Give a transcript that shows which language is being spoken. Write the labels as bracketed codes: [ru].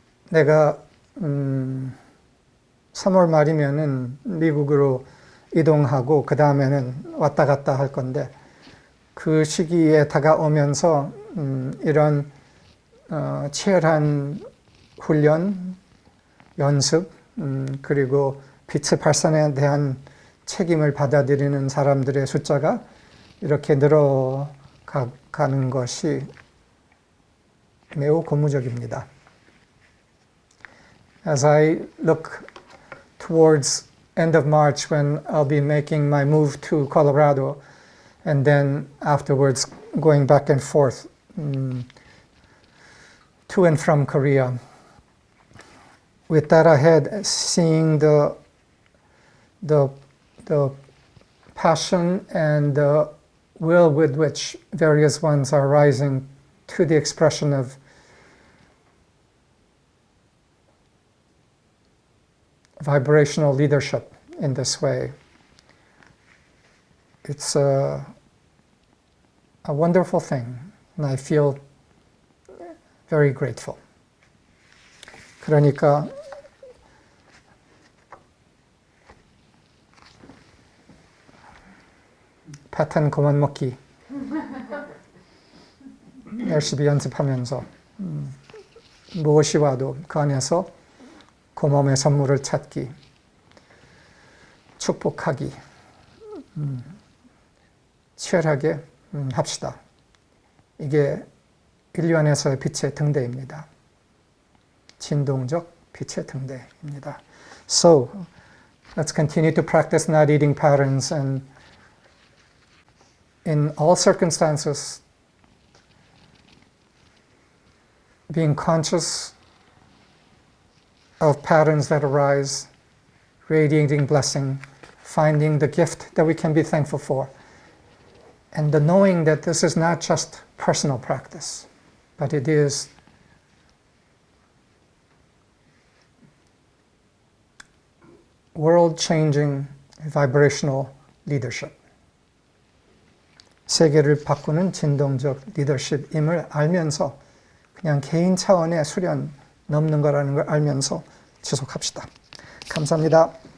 [ko] 내가 3월 말이면은 미국으로 이동하고 그 다음에는 왔다 갔다 할 건데 그 시기에 다가오면서 이런 치열한 훈련, 연습, 그리고 빛의 발산에 대한 책임을 받아들이는 사람들의 숫자가 이렇게 늘어가는 것이 매우 고무적입니다. [en] As I look towards end of March when I'll be making my move to Colorado and then afterwards going back and forth to and from Korea. With that ahead, seeing the passion and the will with which various ones are rising to the expression of vibrational leadership in this way. It's a wonderful thing, and I feel very grateful. [ko] 그러니까 패턴 그만 먹기 열심히 연습하면서 무엇이 와도 그 안에서 고마움의 선물을 찾기, 축복하기, 치열하게 합시다. 이게 인류 안에서의 빛의 등대입니다. 진동적 빛의 등대입니다. [en] So, let's continue to practice not eating patterns, and in all circumstances, being conscious of patterns that arise, radiating blessing, finding the gift that we can be thankful for, and the knowing that this is not just personal practice, but it is world-changing vibrational leadership. [ko] 세계를 바꾸는 진동적 리더십임을 알면서 그냥 개인 차원의 수련 넘는 거라는 걸 알면서 지속합시다. 감사합니다.